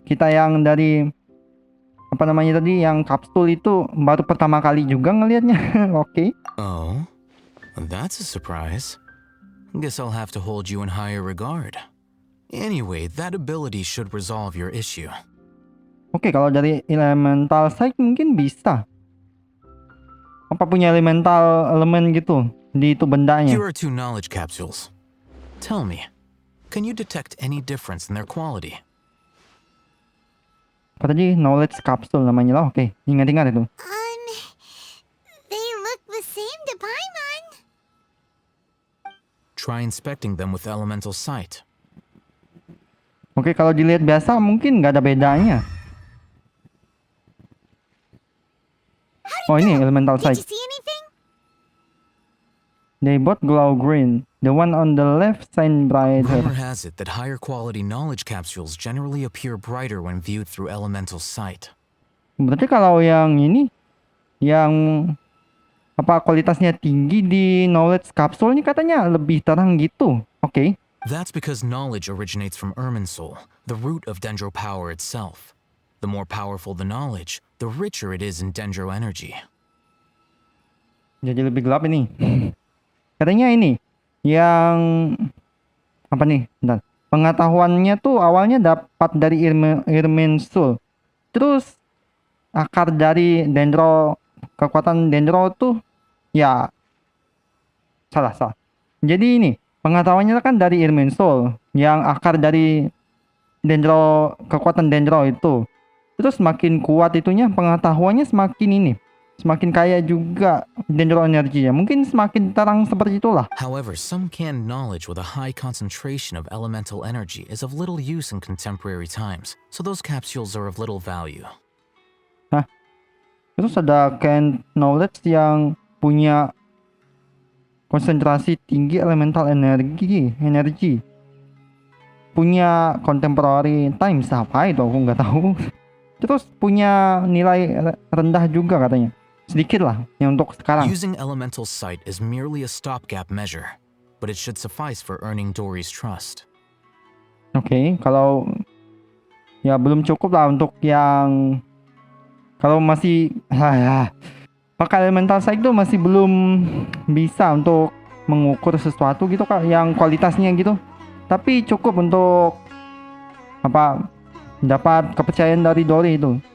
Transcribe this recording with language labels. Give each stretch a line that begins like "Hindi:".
Indonesian: Kita yang dari apa namanya tadi yang kapsul itu baru pertama kali juga ngelihatnya. Oke.
English: Oh, that's a surprise. Guess I'll have to hold you in higher regard. Anyway, that ability should resolve your issue.
Indonesian: Oke, kalau dari elemental sight mungkin bisa. Apa punya elemental elemen gitu di itu bendanya?
English: Here are 2 knowledge capsules. Tell me, can you detect any difference in their quality?
Indonesian: Apa tadi? Knowledge capsule namanya lah. Oke, ingat-ingat itu.
English: They look the same to Paimon. Try inspecting them with elemental sight.
Indonesian: Oke, kalau dilihat biasa mungkin nggak ada bedanya. Oh, ini elemental
English: Did
Indonesian: sight.
English: you see anything? They both glow green. The one on the left shine brighter. Rumor has it that higher quality knowledge capsules generally appear brighter when viewed through elemental sight.
Indonesian: Berarti kalau yang ini, yang apa kualitasnya tinggi di knowledge capsule ini katanya lebih terang gitu. Oke.
English: That's because knowledge originates from Irminsul, the root of Dendro power itself. The more powerful the knowledge, the richer it is in Dendro energy.
Indonesian: Jadi lebih gelap ini. Katanya ini yang apa nih? Bentar. Pengetahuannya tuh awalnya dapat dari Irminsul. Terus akar dari Dendro, kekuatan Dendro tuh ya salah. Jadi ini pengetahuannya kan dari Irminsul, yang akar dari Dendro, kekuatan Dendro itu. Terus semakin kuat itunya, pengetahuannya semakin ini, semakin kaya juga Dendro energinya. Mungkin semakin terang seperti itulah.
English: However, some canned knowledge with a high concentration of elemental energy is of little use in contemporary times, so those capsules are of little value.
Indonesian: Hah? Terus ada canned knowledge yang punya konsentrasi tinggi elemental energi. Punya
English: contemporary times
Indonesian: apa itu aku nggak tahu. Terus punya nilai rendah juga katanya. Sedikit lah yang untuk sekarang.
English: Using elemental sight is merely a stopgap measure, but it should suffice for earning Dory's trust.
Indonesian: Oke, kalau ya belum cukup lah untuk yang kalau masih pakai elemental sight itu masih belum bisa untuk mengukur sesuatu gitu Kak, yang kualitasnya gitu. Tapi cukup untuk apa? Dapat kepercayaan dari Dory itu.